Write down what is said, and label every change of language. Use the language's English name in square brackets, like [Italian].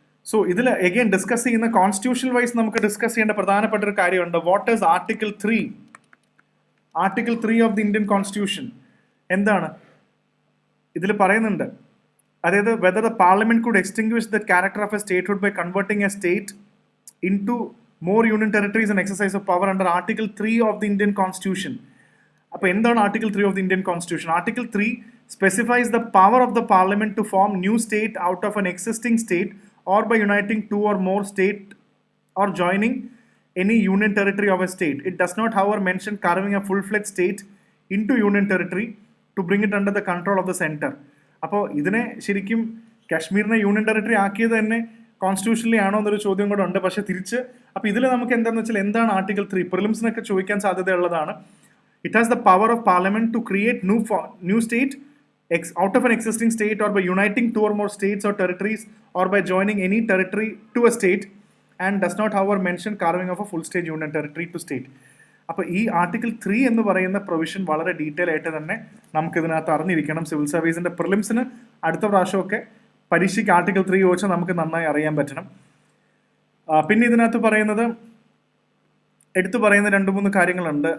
[Malayalam] So ഇതിൽ again discuss ചെയ്യുന്ന constitutional vice നമുക്ക് ഡിസ്കസ് ചെയ്യേണ്ട പ്രധാനപ്പെട്ട ഒരു കാര്യമുണ്ട്. [English] What is Article 3? Article 3 of the Indian Constitution [Malayalam] എന്താണ് ഇതിൽ പറയുന്നുണ്ട്. [English] അതായത് whether the Parliament could extinguish the character of a statehood by converting a state in to more union territories and exercise of power under Article 3 of the Indian Constitution. [Malayalam] അപ്പോൾ എന്താണ് [English] Article 3 of the Indian Constitution? Article 3 specifies the power of the Parliament to form new state out of an existing state or by uniting two or more state or joining any union territory of a state. It does not, however, mention carving a full-fledged state into union territory to bring it under the control of the center. [Malayalam] അപ്പോൾ ഇതിനെ ശരിക്കും കാശ്മീരിനെ union territory ആക്കിയത് തന്നെ കോൺസ്റ്റിറ്റ്യൂഷനിലി ആണോ എന്നൊരു ചോദ്യം കൂടെ ഉണ്ട്. പക്ഷേ തിരിച്ച് അപ്പോൾ ഇതിൽ നമുക്ക് എന്താണെന്ന് വെച്ചാൽ എന്താണ് ആർട്ടിക്കിൾ 3 പ്രിലിംസിനൊക്കെ ചോദിക്കാൻ സാധ്യതയുള്ളതാണ്. [English] It has the power of Parliament to create new state out of an existing state or by uniting two or more states or territories or by joining any territory to a state and does not, however, mention carving of a full state union territory to state. [Malayalam] അപ്പോൾ ഈ article 3 എന്ന് പറയുന്ന provision വളരെ detail ആയിട്ട് തന്നെ നമുക്കിതിനകത്ത് അറിഞ്ഞിരിക്കണം. Civil സർവീസിൻ്റെ പ്രിലിംസിന് അടുത്ത പ്രാവശ്യമൊക്കെ പരീക്ഷയ്ക്ക് ആർട്ടിക്കിൾ 3 ചോദിച്ചാൽ നമുക്ക് നന്നായി അറിയാൻ പറ്റണം. പിന്നെ ഇതിനകത്ത് പറയുന്നത് എടുത്തു പറയുന്ന 2-3 കാര്യങ്ങളുണ്ട്.